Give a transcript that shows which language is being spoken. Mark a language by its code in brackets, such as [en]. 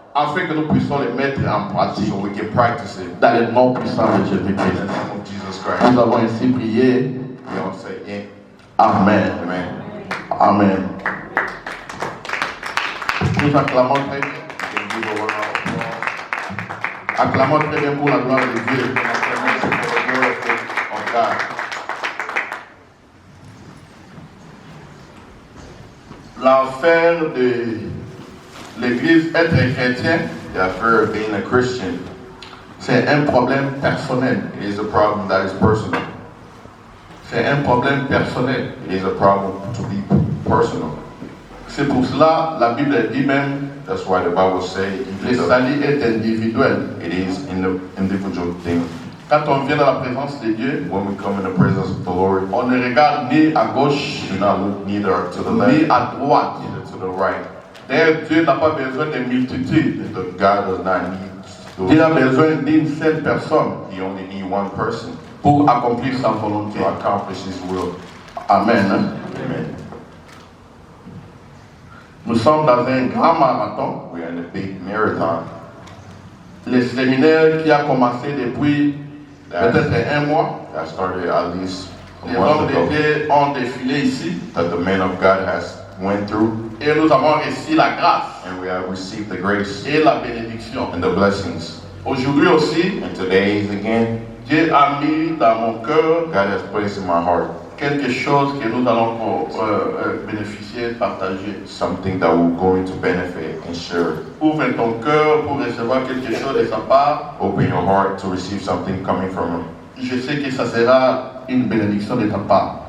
[fr] Afin que nous puissions les mettre en pratique. [en] so we can practice it. [fr] Dans le nom puissant de [en] In the [fr] Jésus-Christ. [en] name of Jesus Christ. [fr] Nous avons ainsi prié. [en] We all say, yeah, [fr] Amen. [en] amen. [fr] Amen. Nous acclamons très bien. [en] We can give a round of applause. [fr] Acclamons très bien pour la gloire de Dieu. [en] For the glory of God. [fr] L'affaire de l'Église, être chrétien, [en] The affair of being a Christian, [fr] c'est un problème personnel. [en] it is a problem that is personal. [fr] C'est un problème personnel. [en] It is a problem to be personal. [fr] C'est pour cela la Bible dit même [en] That's why the Bible says [fr] le salut est individuel. [en] it is in the individual thing. [fr] Quand on vient dans la présence de Dieu, [en] When we come in the presence of the Lord, [fr] on ne regarde ni à gauche [en] do not look neither to the [fr] ni [en] left, [fr] à droite. [en] neither to the right. [fr] D'ailleurs, Dieu n'a pas besoin de multitudes. [en] The God does not need [fr] Dieu a [en] those. [fr] besoin d'une seule personne [en] He only needs one person [fr] pour accomplir sa volonté. [en] to accomplish His will. [fr] Amen. [en] Amen. [fr] Nous sommes dans un grand marathon. [en] We are in a big marathon. [fr] Le séminaire qui a commencé depuis peut-être un mois. [en] That started at least a [fr] Les [en] month [fr] hommes de [en] ago. [fr] Dieu ont défilé ici [en] That the man of God has went through, [fr] et nous avons reçu la grâce [en] and we have received the grace [fr] et la bénédiction. [en] and the blessings. [fr] Aujourd'hui aussi, [en] And today again, [fr] Dieu a mis dans mon cœur [en] God has placed in my heart [fr] quelque chose que nous allons bénéficier, partager. [en] something that we're going to benefit and share. [fr] Ouvre ton cœur pour recevoir quelque chose de sa part. [en] Open your heart to receive something coming from Him. [fr] Je sais que ça sera une bénédiction de ta part.